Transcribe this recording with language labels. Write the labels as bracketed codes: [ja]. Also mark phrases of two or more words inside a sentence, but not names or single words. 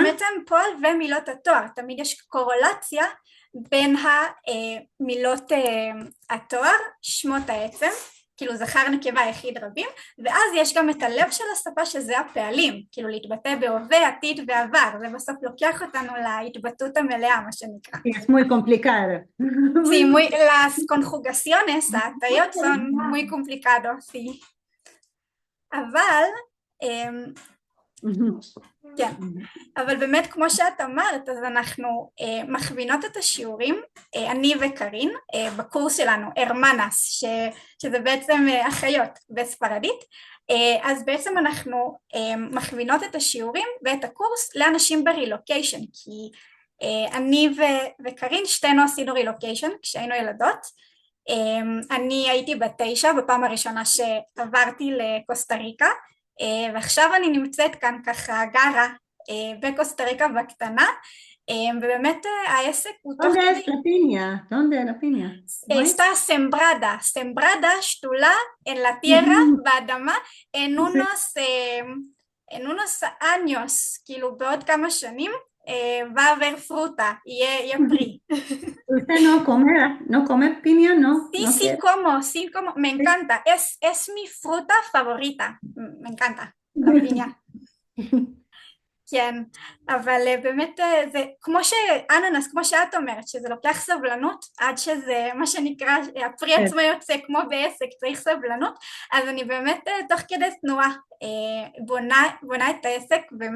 [he] עצם פועל ומילות התואר, תמיד יש קורולציה בין המילות התואר, שמות העצם, כאילו זכר נקבה יחיד רבים, ואז יש גם את הלב של השפה שזה הפעלים, כאילו להתבטא בהווה, עתיד ועבר, זה בסוף לוקח אותנו להתבטאות המלאה, מה שנקרא. [es] Sí, es muy complicado. Sí, las conjugaciones, ההטיות son muy complicado, sí. [he] אבל כן, אבל באמת כמו שאת אמרת, אז אנחנו מכווינות את השיעורים, אני וקרין, בקורס שלנו, הרמנס, שזה בעצם אחיות בספרדית, אז בעצם אנחנו מכווינות את השיעורים ואת הקורס לאנשים ברילוקיישן, כי אני וקרין שתינו עשינו רילוקיישן כשהיינו ילדות, אני הייתי בת 9 בפעם הראשונה שעברתי לקוסטה ריקה, ועכשיו אני נמצאת כאן ככה גרה בקוסטה ריקה בקטנה, ובאמת העסק הוא תוך [es] ¿Dónde es [he] כדי [es] la piña? ¿Dónde es la piña? ¿Right? está sembrada, sembrada שתולה en la tierra, באדמה, en unos años, [he] כאילו בעוד כמה שנים, [es] va a haber fruta, [he] יהיה פרי. [es] ¿Usted no come piña? No, Sí, no quiere. sí como, me encanta, es mi fruta favorita, me encanta, la piña. [he] כן, אבל באמת זה כמו שאננס, כמו שאת אומרת, שזה לוקח סבלנות עד שזה מה שנקרא, הפרי עצמו יוצא כמו בעסק, צריך סבלנות, אז אני באמת תוך כדי תנועה בונה את העסק, ומה